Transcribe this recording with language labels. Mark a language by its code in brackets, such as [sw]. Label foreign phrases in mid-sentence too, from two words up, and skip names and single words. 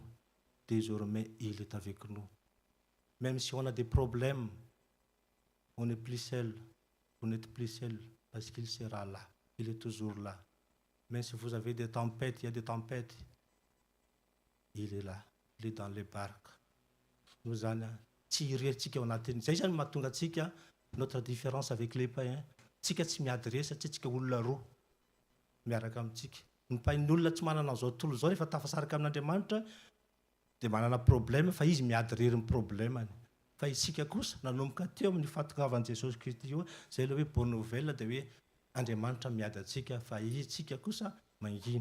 [fr] Désormais, il est avec nous. Même si on a des problèmes, on n'est plus seul. Vous n'êtes plus seul parce qu'il sera là. Il est toujours là. Même si vous avez des tempêtes, il y a des tempêtes, il est là. Il est dans les barques. Nous allons tirer [mg] tsika ao anatiny. Zay zany mahatonga tsika [fr] notre différence avec les païens. [mg] Tsika tsy miady re satria tsika olona roa miaraka amintsika. Ny païn'olona tsy manana an'izao tontolo zao rehefa tafasaraka amin'Andriamanitra dia manana problème fa izy miady rery ny problémany. Fa isika kosa nanomboka teo amin'ny fahatongavan'i Jesosy Kristy io, zay ilay hoe [fr] bonne nouvelle [mg] dia hoe Andriamanitra miady antsika fa isika kosa mangina.